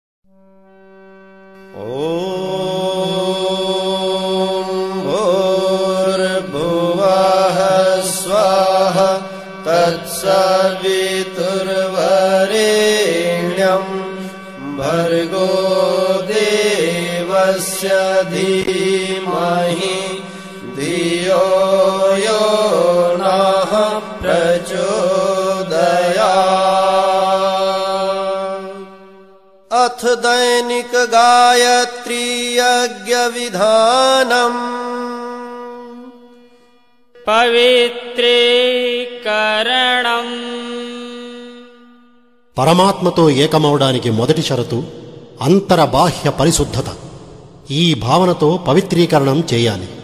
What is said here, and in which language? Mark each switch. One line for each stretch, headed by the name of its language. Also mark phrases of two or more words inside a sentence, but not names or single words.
Sanskrit: भूर्भुवः स्वः तत्सवितुर्वरेण्यं भर्गो देवस्य धीमहि धियो यो नः प्रचोदयात्। अथ दैनिक गायत्री यज्ञ विधानम्
Telugu: పవిత్రీకరణం. పరమాత్మతో ఏకమవడానికి మొదటి షరతు అంతరబాహ్య పరిశుద్ధత. ఈ భావనతో పవిత్రీకరణం చేయాలి.